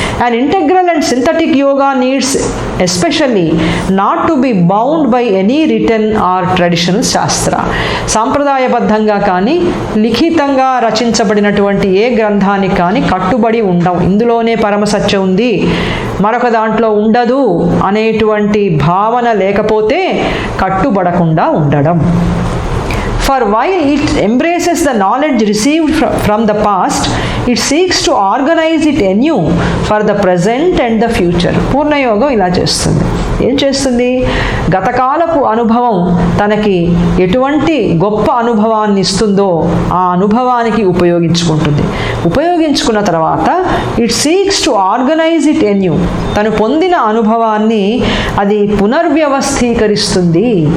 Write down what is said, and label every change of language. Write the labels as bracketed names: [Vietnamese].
[English] And integral and synthetic yoga needs especially not to be bound by any written or traditional shastra. [Telugu] సాంప్రదాయబద్ధంగా కానీ లిఖితంగా రచించబడినటువంటి ఏ గ్రంథానికి కానీ కట్టుబడి ఉండవు. ఇందులోనే పరమసత్యం ఉంది, మరొక దాంట్లో ఉండదు అనేటువంటి భావన లేకపోతే కట్టుబడకుండా ఉండడం. [English] For while it embraces the knowledge received from the past, it seeks to organize it anew for the present and the future. [Telugu] పూర్ణయోగం ఇలా చేస్తుంది. ఏం చేస్తుంది? గతకాలపు అనుభవం తనకి ఎటువంటి గొప్ప అనుభవాన్ని ఇస్తుందో ఆ అనుభవానికి ఉపయోగించుకుంటుంది. ఉపయోగించుకున్న తర్వాత [English] It seeks to organise it anew. [Telugu] తను పొందిన అనుభవాన్ని అది పునర్వ్యవస్థీకరిస్తుంది.